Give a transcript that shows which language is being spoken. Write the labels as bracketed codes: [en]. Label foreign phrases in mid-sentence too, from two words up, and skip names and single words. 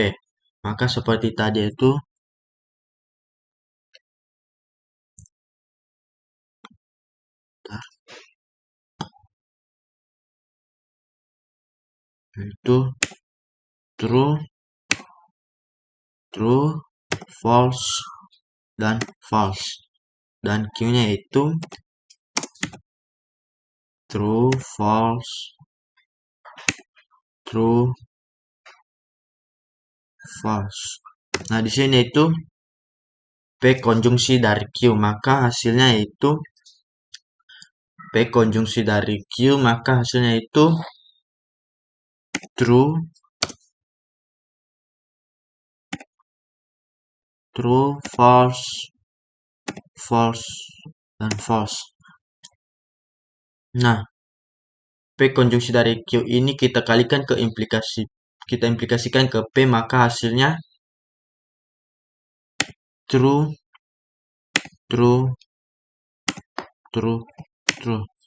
[id] Maka seperti tadi itu [en] true, true, false, [id] dan false. Dan Q-nya itu [en] true, false, true, false. [id] Nah, di sini itu P konjungsi dari Q, maka hasilnya itu P konjungsi dari Q, maka hasilnya itu [en] true, true, false, false, [id] dan false. Nah, P konjungsi dari Q ini kita kalikan ke implikasi, kita implikasikan ke P, maka hasilnya [en] true, true, true, true.